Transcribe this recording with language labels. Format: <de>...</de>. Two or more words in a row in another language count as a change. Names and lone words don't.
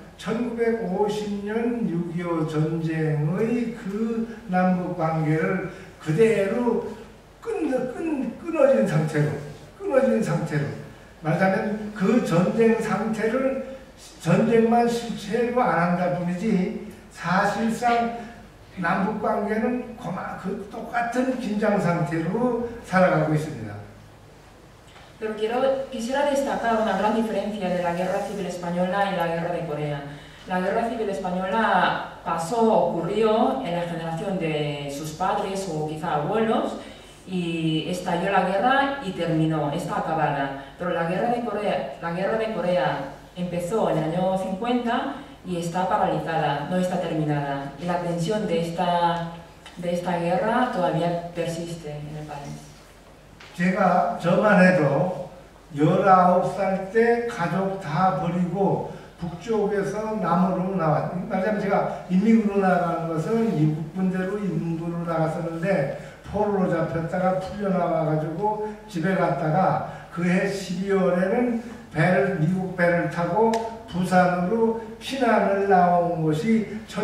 <ko>1950년 6.25 전쟁의 그 남북 관계를 그대로 끊어진 상태로 말하자면 그 전쟁 상태를 전쟁만 실체로 안 한다 뿐이지 사실상 남북 관계는 그 똑같은 긴장 상태로 살아가고 있습니다.</ko> <es>Pero quisiera destacar una gran diferencia de la Guerra Civil Española y la Guerra de Corea. La Guerra Civil Española ocurrió en la generación de sus padres o quizá abuelos, y estalló la guerra y terminó, está acabada. Pero la guerra de Corea empezó en el año 50 y está paralizada, no está terminada. Y la tensión de esta guerra todavía persiste en el país.</es> <ko>제가 저만 해도 19살 때 가족 다 버리고 북쪽에서 남으로 말하자면 제가 인민군으로 나가는 것은 이국분대로 인민군으로 나갔었는데 포로로 잡혔다가 풀려나와가지고 집에 갔다가 그해 12월에는 미국 배를 타고 부산으로 피난을 나온 것이</ko>